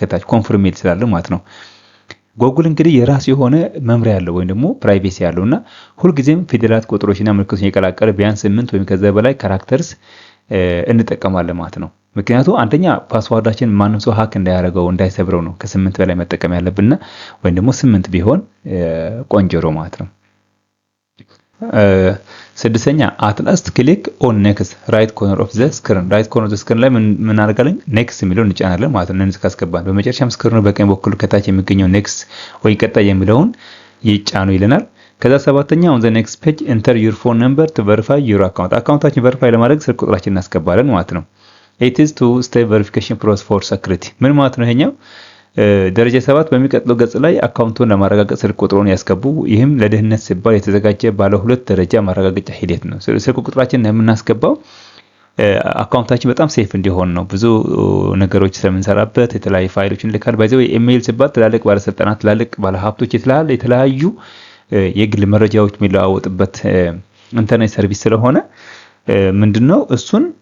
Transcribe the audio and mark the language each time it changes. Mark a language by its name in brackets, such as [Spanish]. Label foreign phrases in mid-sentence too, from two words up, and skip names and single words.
[Amharic] ከታች ኮንፈርም ሜል ስላለ ማለት ነው። ጎግል እንግዲህ የራሱ የሆነ መምሪያ ያለው ወይም ደግሞ ፕራይቬሲ ያለውና ሁልጊዜም ፊደላት ቁጥሮችና ምልክቶችን የቀላቀለ ቢያንስ 8 ወይም ከዛ በላይ ካራክተርስ እንጠቀማለን ማለት ነው። ምክንያቱም አንደኛ ፓስወርዳችን ማንም ሰው ሀክ እንዳያደርገው እንዳይሰብረው ነው ከ8 በላይ መጠቀም ያለብንና ወይም ደግሞ 8 ቢሆን ቆንጆ ነው ማለት ነው። ስድስተኛ [English] at last click on next right corner of the screen። right corner of the screen [Amharic] ላይ ምን አደርጋለን? next የሚለውን እንጫናለን ማለት ነው። እነዚህ ካስገባን በመጨረሻም ስክሪኑ በቀኝ በኩል ከታች የሚገኘው next ወይ ቀጣይ የሚለውን ይጫኑ ይለናል። ከዛ ሰባተኛ [English] on the next page enter your phone number to verify your account። [Amharic] አካውንታችን ቬሪፋይ ለማድረግ ስልክ ቁጥራችንን እናስገባለን ማለት ነው። [English] it is two step verification process for security። [Amharic] ምን ማለት ነው ይሄኛው? ደረጃ 7 በሚቀጥለው ገጽ ላይ አካውንቱን ለማረጋገጥ ስልክ ቁጥሩን ያስገቡ። ይህም ለደህንነት ሲባል የተዘጋጀ ባለ 2 ደረጃ ማረጋገጫ ሂደት ነው። ስልክ ቁጥራችንን የምናስገባው አካውንታችን በጣም ሴፍ እንዲሆን ነው። ብዙ ነገሮች ስለምንሰራበት የተለያዩ ፋይሎችን ልካል። ባይዘው ኢሜል ሲባል ትላልቅ ባለስልጣናት፣ ትላልቅ ባለሀብቶች የተለያዩ የግል መረጃዎች የሚለዋወጥበት [English] internet service [Amharic] ስለሆነ ምንድነው እሱን